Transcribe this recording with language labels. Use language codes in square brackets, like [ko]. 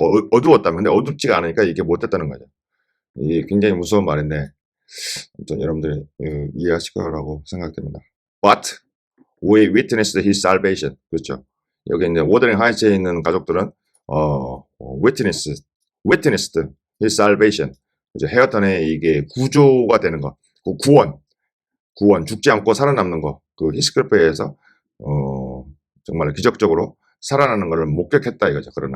[ko] 어두웠다면 근데 어둡지가 않으니까 이게 못했다는 거죠. 이게 굉장히 무서운 말인데 아무튼 여러분들이 이해하실 거라고 생각됩니다. [en] But we witnessed his salvation. [ko] 그렇죠. 여기 이제 워더링 하이츠에 있는 가족들은 [en] witnessed his salvation. [ko] 그렇죠. 헤어턴의 이게 구조가 되는 거, 그 구원, 죽지 않고 살아남는 거, 그 히스클리프에서 정말 기적적으로 살아나는 것을 목격했다 이거죠.